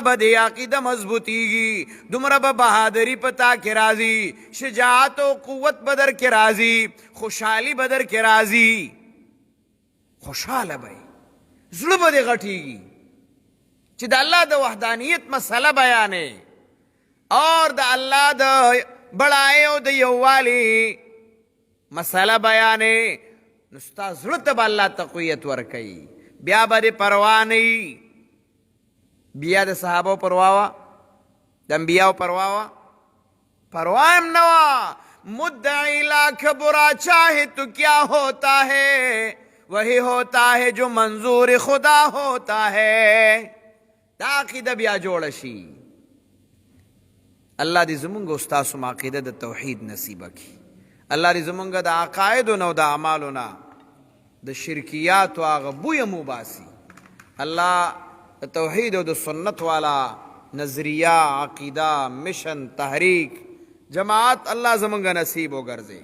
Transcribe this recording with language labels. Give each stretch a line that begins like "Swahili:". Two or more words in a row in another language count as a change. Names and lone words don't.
Pashto: به د عقیده مضبوطېږي، دومره به بهادري په تا کې راځي، شجاعت او قوت به در کې راځي، خوشحالي به در کې راځي، خوشحاله به زړه به دې غټېږي چې د الله د وحدانیت مسله بیانې اور د الله د بڑای او د یووالي مسله بیانې، نو ستا زړه ته به الله تقویت ورکوي، بیا به دې پروا نه وي. بیا د صحابو پروا وه، د انبیاو پروا وه؟ پروا هم نه وه.
Urdu: مدعی لاکھ برا چاہے تو کیا ہوتا ہے، وہی ہوتا ہے جو منظور خدا ہوتا ہے.
Pashto: دا عقیده بیا جوړه شي. الله دې زمونږ او ستاسو عقیده د توحید نصیبه کړي. الله دې زمونږ د عقایدو نه او د اعمالو نه د شرکیاتو هغه بویه مو باسي. الله د توحید او د سنت والا نظریه، عقیده، مشن، تحریک، جماعت الله زمونږ نصیب وګرځي.